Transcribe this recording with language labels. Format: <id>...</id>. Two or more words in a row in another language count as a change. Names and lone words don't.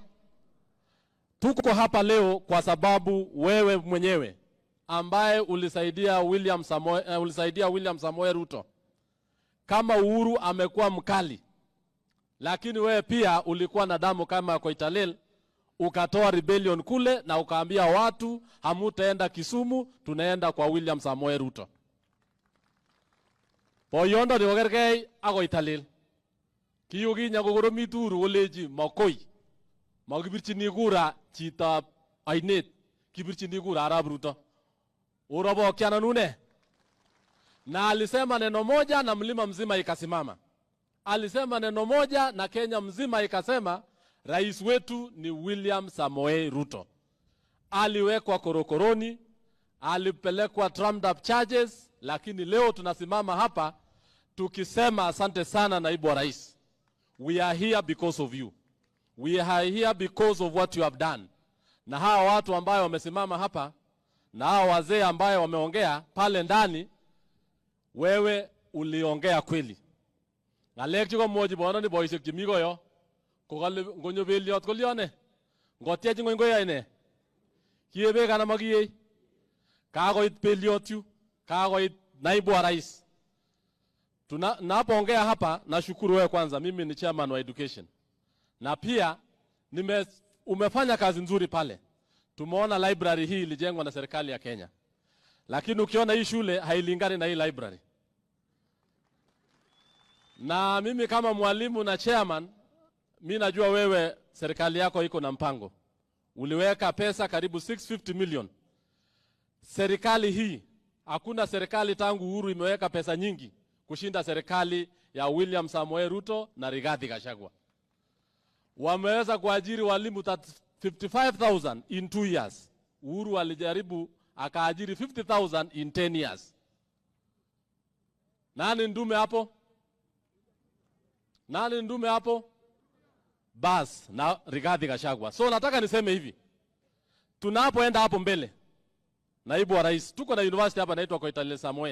<sw>Tuko hapa leo kwa sababu wewe mwenyewe ambaye ulisaidia William Samoei Ruto. Kama Uhuru amekuwa mkali, lakini wewe pia ulikuwa na damu kama Koitalel, ukatoa rebellion kule na ukaambia watu hamutaenda Kisumu, tunaenda kwa William Samoei Ruto.</sw> <kln>Boyondo ni Kogergei ak Koitalel. Kiyugi nyakokoromitu Uhuru koleji makoi. Makibirchini kura chitab ainet, kibirchini kura Arap Ruto. Urobo kiana nune.</kln> <sw>Na alisema neno moja na mlima mzima ikasimama. Alisema neno moja na Kenya mzima ikasema rais wetu ni William Samoei Ruto. Aliwekwa korokoroni, alipelekwa</sw> <en>trumped up charges,</en> <sw>lakini leo tunasimama hapa tukisema asante sana naibu wa rais.</sw> <en>We are here because of you. We are here because of what you have done.</en> <sw>Na hawa watu ambao wamesimama hapa na hawa wazee ambao wameongea pale ndani, wewe uliongea kweli.</sw> <kln>Ngalek chiko moji bono ni boisek chimigo yo. Kokale ngonyo beliot kolione. Ngotia chingo ngoya ine. Kiebe kana magiye. Kagoit beliot yu.</kln> <sw>Kagoit naibu wa rais. Tunapoongea hapa nashukuru wewe kwanza, mimi ni chairman wa education. Na pia umefanya kazi nzuri pale. Tumeona library hii ilijengwa na serikali ya Kenya. Lakini ukiona hii shule hailingani na hii library. Na mimi kama mwalimu na chairman, mimi najua wewe serikali yako iko na mpango. Uliweka pesa karibu 650 million. Serikali hii, hakuna serikali tangu Uhuru imeweka pesa nyingi kushinda serikali ya William Samoei Ruto na Rigathi Gachagua. Wameweza kuajiri walimu 55,000</sw> <en>in 2 years.</en> <sw>Uhuru alijaribu akaajiri 50,000</sw> <en>in 10 years.</en> <sw>Nani ndume hapo? Nani ndume hapo? Bas na Rigathi Gachagua. So nataka niseme hivi. Tunapoenda hapo mbele, naibu wa rais, tuko na university hapa inaitwa Koitalel Samoei.</sw>